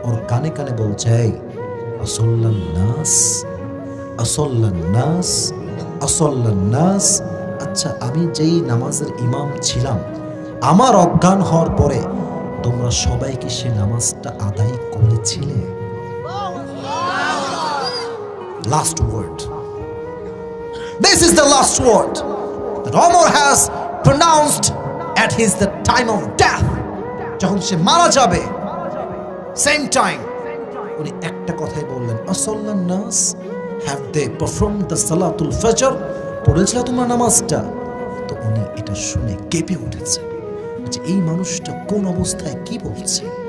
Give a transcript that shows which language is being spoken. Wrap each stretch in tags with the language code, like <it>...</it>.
<bn>ওর কানে কানে বলছে, এই</bn> <ar>আসল্লান নাস, আসল্লান নাস, আসল্লান নাস।</ar> <bn>আচ্ছা, আমি যেই নামাজের ইমাম ছিলাম, আমার অজ্ঞান হওয়ার পরে তোমরা সবাই কি সে নামাজটা আদায় করেছিলে?</bn> <en>Last word, this is the last word that Omar has pronounced at his the time of death.</en> <bn>যখন সে মারা যাবে, সেম টাইম উনি একটা কথাই বললেন,</bn> <ar>আসল্লান নাস,</ar> <en>have they performed the salatul fajr?</en> <bn>পড়েছিল তোমরা নামাজটা? তো উনি এটা শুনে কেঁপে উঠেছে যে এই মানুষটা কোন অবস্থায় কি বলছে।</bn>